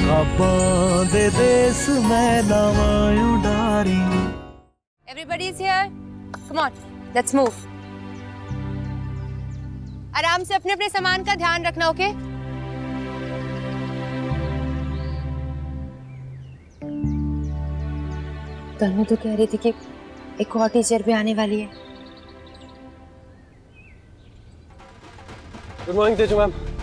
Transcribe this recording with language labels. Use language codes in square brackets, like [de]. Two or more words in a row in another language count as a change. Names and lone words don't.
[pa] ਖ਼ਾਬਾਂ ਦੇ ਦੇਸ ਮੈਂ ਲਾਵਾਂ ਉਡਾਰੀ। [en] Everybody is here. Come on, let's move. [hi] आराम से अपने अपने सामान का ध्यान रखना, ओके? तनु तो कह रही थी कि एक और टीचर भी आने वाली है। [en] Good morning तेजू मैम।